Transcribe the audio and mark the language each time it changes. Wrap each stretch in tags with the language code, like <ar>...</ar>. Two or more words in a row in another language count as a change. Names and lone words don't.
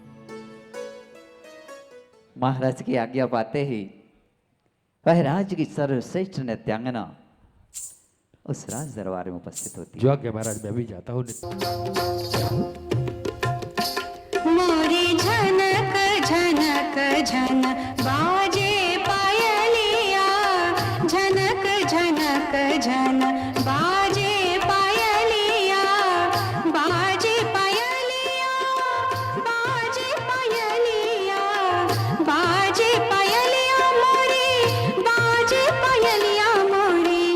<hi>महाराज की आज्ञा पाते ही वह राज्य की सर्वश्रेष्ठ नृत्यांगना उस राज दरबार में उपस्थित होती है। जो आज्ञा महाराज, मैं भी जाता हूँ। मोरी झनक झनक झन बाजे पायलिया, झनक झनक झन बाजे पायलिया, बाजे पायलिया, बाजे पायलिया, बाजे पायलिया मोरी, बाजे पायलिया मोरी।</hi>